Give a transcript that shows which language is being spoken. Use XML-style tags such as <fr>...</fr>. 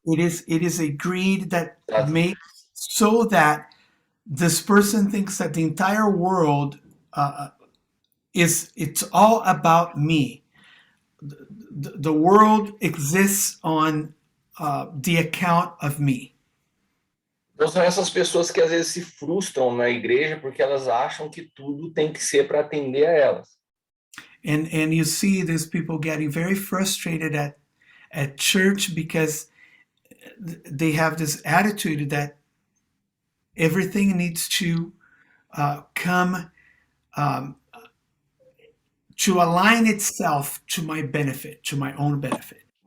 <en>It is a greed that makes so that this person thinks that the entire world it's all about me. The world exists on the account of me.</en> <pt>Então são essas pessoas que às vezes se frustram na igreja porque elas acham que tudo tem que ser para atender a elas.</pt> <en>And you see these people getting very frustrated at church because they have this attitude that everything needs to come to align itself to my benefit, to my own benefit.</en>